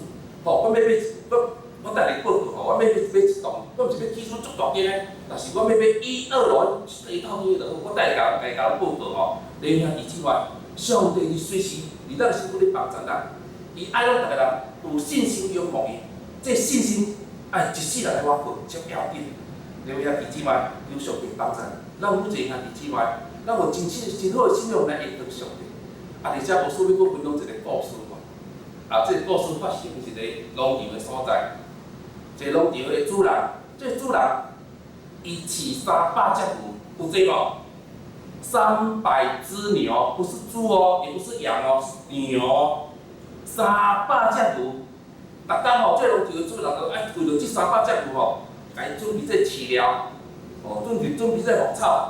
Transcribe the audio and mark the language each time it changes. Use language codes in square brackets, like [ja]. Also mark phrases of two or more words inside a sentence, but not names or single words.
[nan] 吼，我要我带你报告吼，我要一栋，我毋是要起厝足大间诶，但是我要1、2楼一套都有，我带甲报告吼。你兄弟姊妹，上帝伊随时伫咱身躯咧帮助咱，伊爱咱逐个人有信心仰望伊，这信心爱一世人来挖掘，才要紧。你兄弟姊妹，有上帝帮助，咱有一个兄弟姊妹。咱有真好的信仰来应对上帝，而且牧师要佫分享一个故事吼。这个故事发生一个农场的所在，一个农场的主人，这个主人伊饲300只牛，有济无？300只牛，不是猪哦，也不是羊哦，是牛。300只牛，逐天吼，这农场的主人就爱为着这300只牛吼，甲伊准备这饲料，准备这牧草。